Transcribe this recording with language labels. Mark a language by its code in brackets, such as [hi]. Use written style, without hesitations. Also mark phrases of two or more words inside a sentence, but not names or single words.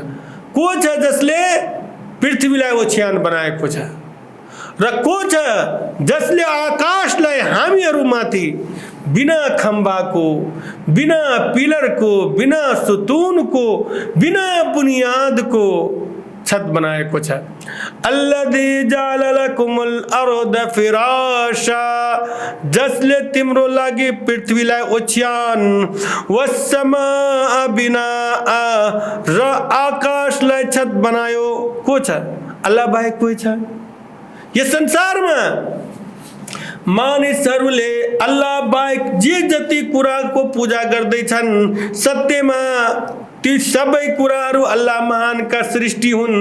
[ne] को छ जसले पृथ्वीलाई ओछ्यान बनाएको छ र को छ जसले आकाशलाई हामीहरूमाथि बिना खम्बाको, बिना पिलरको, बिना सुतूनको, बिना बुनियादको छत बनाएको छ। [ar] الذي جعل لكم الأرض فراشا, [ne] जसले तिम्रो लागि पृथ्वीलाई ओछ्यान, [ar] والسماء بناء, [ne] र आकाशलाई छत बनायो। को छ? अल्लाह बाहेक कोही छ? यस संसारमा मानिसहरूले अल्लाह बाहेक जे जति कुराको पूजा गर्दैछन्, सत्यमा ती सबै कुराहरू अल्लाह महानका सृष्टि हुन्।